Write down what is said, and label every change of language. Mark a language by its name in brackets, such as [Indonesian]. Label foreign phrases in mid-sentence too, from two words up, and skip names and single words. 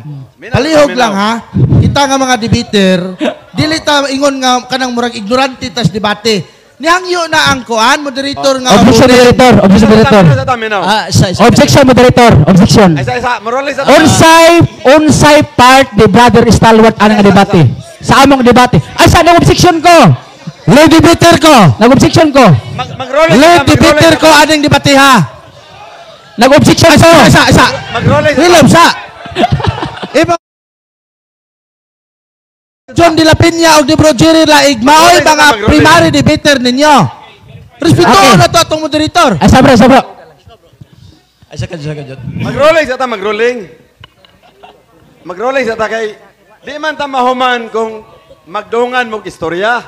[Cebuano] Palihog lang ha. Kita nga mga debater, dili ta ingon nga kanang murag ignorante tas debate. Nihangyo na ang kuan, moderator nga. Objection, moderator. Objection, moderator. Sa ta, minaw. Objection, moderator. Objection. Ay sa, mag-rolling sa ta. Unsay part the brother stalwart anang debate. Sa among debate. Ay sa nag-objection ko. Lord debater ko. Nag-objection ko. Mag-rolling Lord debater ko aning debate ha. Nag-objection ko. Isa. Mag-rolling sa Hilom sa. Iba John de la Peña o de Bro Jerry Laig, maoy mga primary debater ninyo. Respeto na to atong moderator. Ay sabra. Ay sakad. Mag-rolling sa ta, mag-rolling. Mag-rolling sa ta kay di man ta mahuman kung magdungan mo istorya.